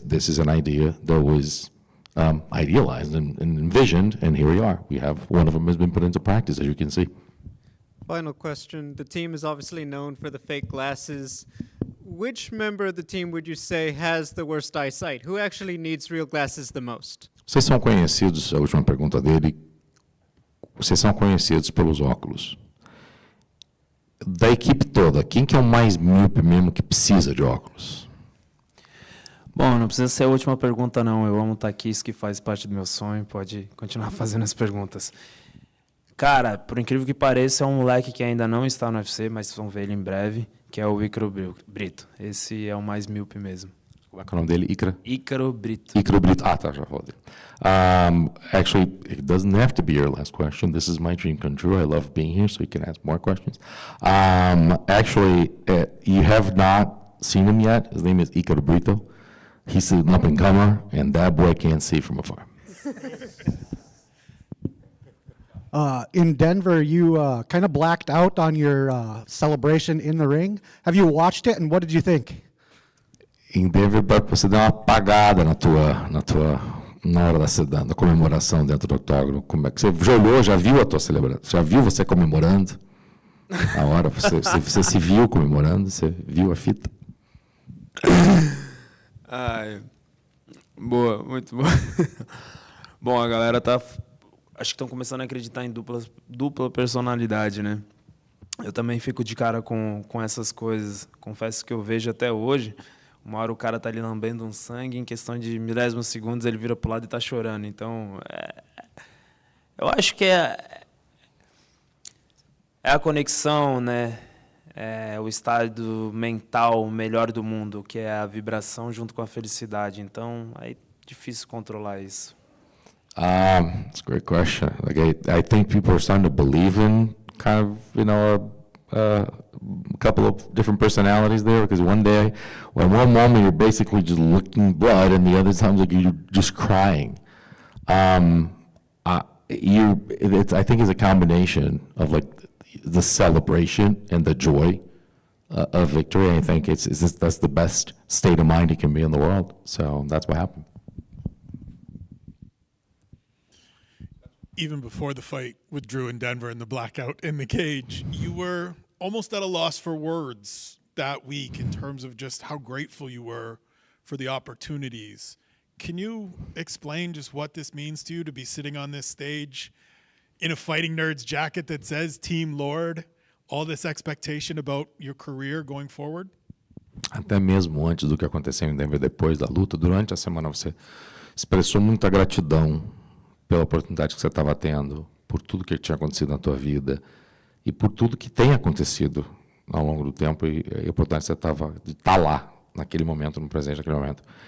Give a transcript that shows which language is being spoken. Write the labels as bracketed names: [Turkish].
[English] This is an idea that was idealized and envisioned, and here we are. We have one of them has been put into practice, as you can see. Final question. The team is obviously known for the fake glasses. Which member of the team would you say has the worst eyesight? Who actually needs real glasses the most? [Portuguese] Vocês são conhecidos, a última pergunta dele, vocês são conhecidos pelos óculos. Da equipe toda, quem que é o mais míope mesmo que precisa de óculos? Bom, não precisa ser a última pergunta, não. Eu amo estar aqui, isso que faz parte do meu sonho. Pode continuar fazendo as perguntas. Cara, por incrível que pareça, é um moleque que ainda não está no UFC, mas vão ver ele em breve, que é o Ícaro Brito. Esse é o mais míope mesmo. Como é que é o nome dele? Ícaro Brito. Ícaro Brito. Ah, tá, já falei. [English] Actually, it doesn't have to be your last question. This is my dream come true. I love being here, so you can ask more questions. Actually, you have not seen him yet. His name is Ícaro Brito. He's an up-and-comer, and that boy can't see from afar. In Denver, you kind of blacked out on your celebration in the ring. Have you watched it, and what did you think? [Portuguese] Em Denver, você deu uma apagada na hora da comemoração dentro do octógono. Como é que você já olhou, já viu a tua celebração? Já viu você comemorando? Na hora, você se viu comemorando? Você viu a fita? Ai, boa, muito boa. Bom, a galera acho que estão começando a acreditar em dupla personalidade, né? Eu também fico de cara com essas coisas. Confesso que eu vejo até hoje. Uma hora o cara tá ali lambendo um sangue, em questão de milésimos segundos ele vira pro lado e tá chorando. Então, eu acho que é a conexão, né? É o estado mental melhor do mundo, que é a vibração junto com a felicidade. Então, é difícil controlar isso. [English] It's a great question. Like I think people are starting to believe in kind of, a couple of different personalities there, because one moment you're basically just licking blood, and the other times like you're just crying. I think it's a combination of like the celebration and the joy of victory. I think that's the best state of mind you can be in the world. So that's what happened. Even before the fight with Drew in Denver and the blackout in the cage, you were almost at a loss for words that week in terms of just how grateful you were for the opportunities. Can you explain just what this means to you to be sitting on this stage in a Fighting Nerds jacket that says Team Lord, all this expectation about your career going forward? [Portuguese] Até mesmo antes do que aconteceu em Denver, depois da luta, durante a semana você expressou muita gratidão pela oportunidade que você estava tendo, por tudo que tinha acontecido na tua vida e por tudo que tem acontecido ao longo do tempo e a oportunidade que você estava de estar lá naquele momento, no presente, naquele momento.